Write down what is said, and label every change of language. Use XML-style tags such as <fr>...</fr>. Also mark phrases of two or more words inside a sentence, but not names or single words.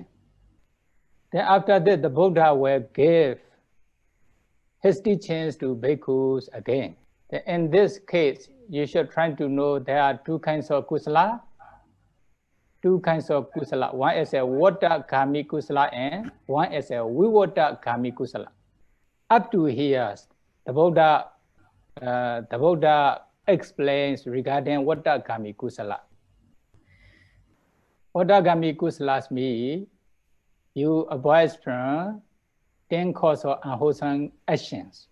<en>Then after that, the Buddha will give his teachings to bhikkhus again. In this case, you should try to know there are 2 kinds of kusala. 2 kinds of kusala. One is a</en> <pi>vata kami kusala</pi> <en>and one is a</en> <pi>vivata kami kusala.</pi> <en>Up to here, the Buddha explains regarding</en> <pi>vata kami kusala. Vata kami kusalas</pi> <en>mean you avoid from 10 causes of unwholesome actions.</en>